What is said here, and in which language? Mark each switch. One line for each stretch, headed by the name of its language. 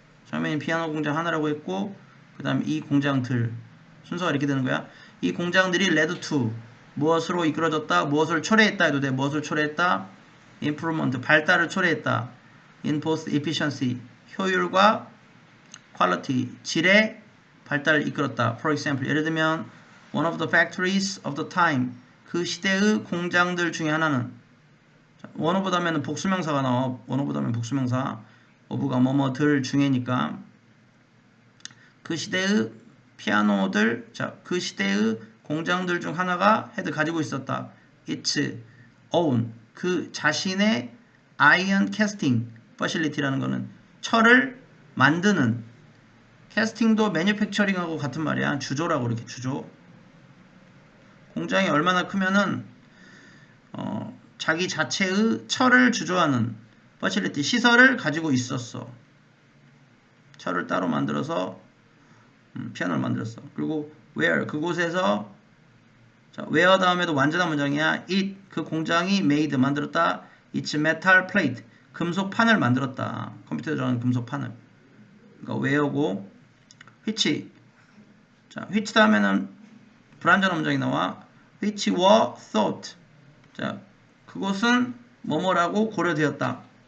Korean: 처음에는 피아노 공장 하나라고 했고 그 다음에 이 공장들. 순서가 이렇게 되는 거야. 이 공장들이
English: led to
Korean: 무엇으로 이끌어졌다? 무엇을 초래했다 해도 돼. 무엇을 초래했다? improvement 발달을 초래했다.
English: in both efficiency
Korean: 효율과 quality 질의 발달을 이끌었다.
English: For example
Korean: 예를 들면
English: one of the factories of the time
Korean: 그 시대의 공장들 중에 하나는
English: one of 다음에는 복수명사가 나와.
Korean: one of 다음에 복수명사 of가 뭐뭐들 중에니까 그 시대의 피아노들 그 시대의 공장들 중 하나가 had 가지고 있었다.
English: its own
Korean: 그 자신의
English: iron casting facility
Korean: 라는 거는 철을 만드는 캐스팅도 매니팩처링하고 같은 말이야. 주조라고 이렇게 주조. 공장이 얼마나 크면은 자기 자체의 철을 주조하는 facility 시설을 가지고 있었어. 철을 따로 만들어서 피아노를 만들었어. 그리고 where 그곳에서 where 다음에도 완전한 문장이야. it 그 공장이 made 만들었다.
English: its metal plate
Korean: 금속판을 만들었다. 컴퓨터에 들어가는 금속판을. 그러니까 where고 which which 다음에는 불완전한 문장이 나와.
English: which were thought
Korean: 그것은 뭐뭐라고 고려되었다.